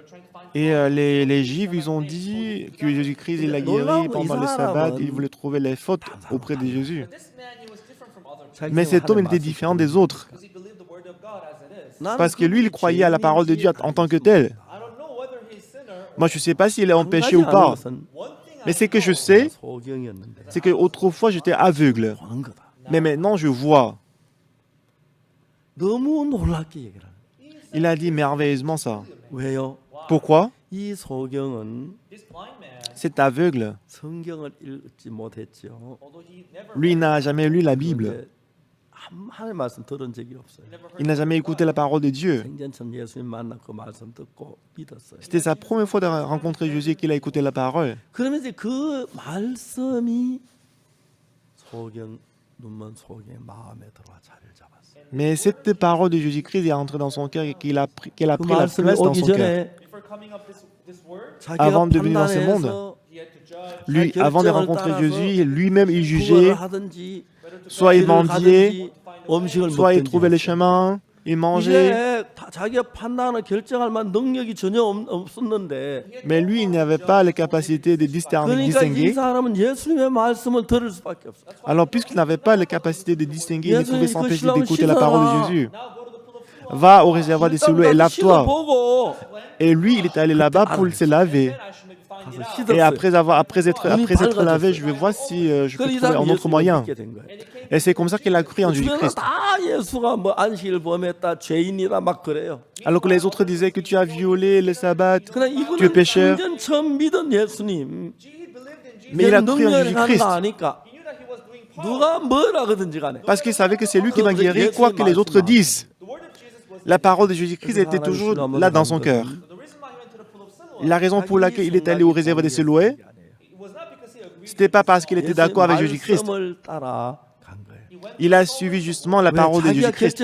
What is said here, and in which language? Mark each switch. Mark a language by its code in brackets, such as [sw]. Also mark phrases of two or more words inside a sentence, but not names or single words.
[fr] Et les Juifs, ils ont dit que Jésus-Christ, il a guéri pendant le sabbat. Ils voulaient trouver les fautes auprès de Jésus. Mais cet homme était différent des autres. Parce que lui, il croyait à la parole de Dieu en tant que tel. Moi, je ne sais pas s'il est en péché ou pas. Mais ce que je sais, c'est qu'autrefois, j'étais aveugle. Mais maintenant, je vois. [ko] 너무 놀랍게 얘기를 하는. [fr] Il a dit merveilleusement ça. [ko] 왜요? [fr] Pourquoi? [ko] 이 소경은 [fr] Cet aveugle, [ko] 성경을 읽지 못했죠. [fr] lui, il n'a jamais lu la Bible. [ko] 하나님 말씀 들은 적이 없어요. [fr] Il n'a jamais écouté la parole de Dieu. [ko] 생전 처음 예수님 만나 그 말씀 듣고 믿었어요. [fr] C'était sa première fois de rencontrer Jésus qu'il a écouté la parole. [ko] 그러면 이제 그 말씀이 소경 눈먼 소경의 마음에 들어와 자리를 잡았어요. [fr] Mais cette parole de Jésus-Christ est entrée dans son cœur et qu'elle a pris [ko] 그 [fr] la place [ko] 말씀이 [fr] dans [ko] 오기 [fr] son cœur. [ko] 전에 [fr] Avant de venir dans ce monde, lui, avant de rencontrer Jésus, lui-même, il jugeait, soit il mendiait, soit il trouvait les chemins, il mangeait. [ko] 이게 자기가 판단을 결정할 만한 능력이 전혀 없었는데 [fr] Mais lui, il n'avait pas la capacité de [ko] 그러니까 이 [fr] distinguer. [ko] 사람은 예수님의 말씀을 들을 수밖에 없어요. [fr] Alors, puisqu'il n'avait pas la capacité de distinguer, il ne pouvait s'empêcher d'écouter la parole de Jésus. Va au réservoir des Siloé et lave-toi. [ko] 보고 [fr] Et lui, il est allé là-bas pour se laver. Et après être lavé, je vais voir si je peux trouver un autre moyen. Et c'est comme ça qu'il a cru en Jésus-Christ. [ko] 다 예수가 뭐 안식일 범했다 죄인이다 막 그래요. [fr] Alors que les autres disaient que tu as violé le sabbat, [ko] 그러나 [fr] tu es [ko] 이분은 [fr] pécheur. [ko] 완전 처음 믿은 예수님. [fr] Mais il a cru en [ko] 능력을 하는 [fr] Jésus-Christ. [ko] 거 아니까 누가 뭐라 그러든지 간에 [fr] Parce qu'il savait que c'est lui qui va guérir, quoi que les autres disent. La parole de Jésus-Christ était toujours là dans son cœur. La raison pour laquelle il est allé au réservoir des Siloé, ce n'était pas parce qu'il était d'accord avec Jésus-Christ. Il a suivi justement la parole de Jésus-Christ.